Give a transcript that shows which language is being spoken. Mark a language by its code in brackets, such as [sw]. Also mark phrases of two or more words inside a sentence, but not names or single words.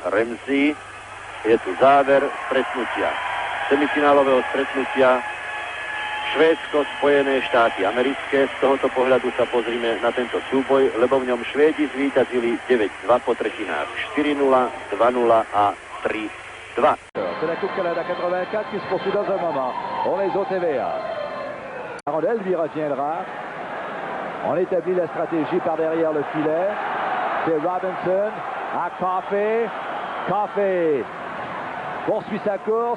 [sk] Ramsey. Je tu záver stretnutia. Semifinálového stretnutia Švédsko, Spojené štáty americké. Z tohoto pohľadu sa pozrime na tento súboj, lebo v ňom Švédi zvíťazili 9-2 po tretinách. 4-0, 2-0 a 3-3. 2. [fr] C'est la Coupe Canada 84 qui se poursuit dans un moment. On les au TVA. La rondelle lui reviendra. On établit la stratégie par derrière le filet. C'est Robinson à Coffey. Coffey poursuit sa course.